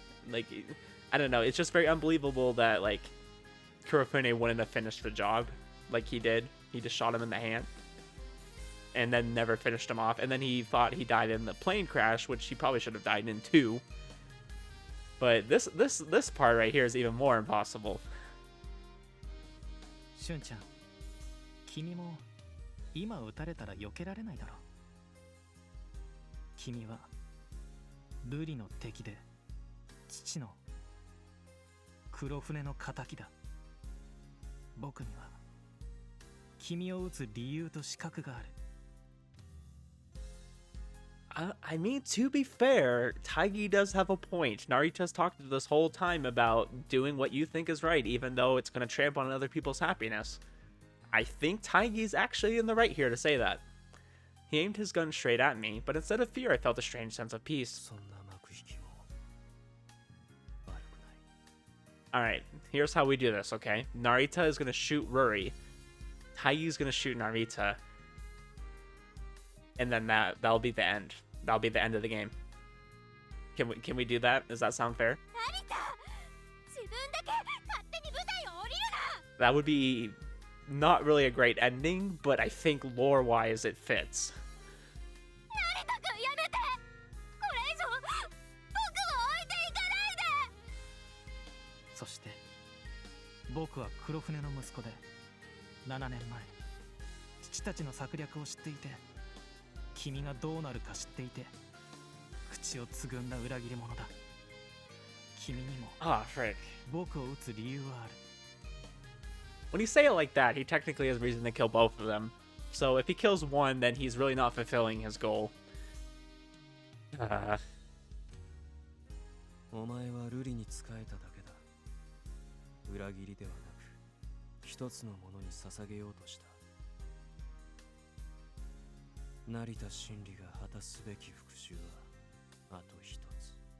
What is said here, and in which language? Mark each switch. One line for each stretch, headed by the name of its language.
English: Like, I don't know, it's just very unbelievable that, like, Kurofune wouldn't have finished the job like he did. He just shot him in the hand and then never finished him off, and then he thought he died in the plane crash, which he probably should have died in too. But this part right here is even more impossible.
Japanese: しゅんちゃん、君も今撃たれたら避けられないだろう。君はルリの敵で父の黒船の仇だ。僕には君を撃つ理由と資格がある。
English: I mean, to be fair, Taggy does have a point. Narita's talked this whole time about doing what you think is right, even though it's going to trample on other people's happiness. I think Taggy's actually in the right here to say that. He aimed his gun straight at me, but instead of fear, I felt a strange sense of peace.
Japanese: そんな幕引きも悪くない。
English: Alright, here's how we do this, okay? Narita is going to shoot Ruri. Taggy's going to shoot Narita. And then that'll be the end. That'll be the end of the game. Can we do that? Does that sound fair?
Japanese: 成田、自分だけ勝手に舞台を降りるな。
English: That would be not really a great ending, but I think lore-wise it fits.
Japanese: 成田君やめて。これ以上僕を置いていかないで。そして僕は黒船の息子で7年前父たちの策略を知っていて、君がどうなるか知っていて口をつぐんだ裏切り者だ。君にも
English: frick.
Japanese: 僕を撃つ理由はある。
English: When you say it like that, he technically has reason to kill both of them. So if he kills one, then he's really not fulfilling his goal.
Japanese: お前はルリに仕えただけだ。裏切りではなく一つのものに捧げようとした。成田真理が果たすべき復讐はあと一つ。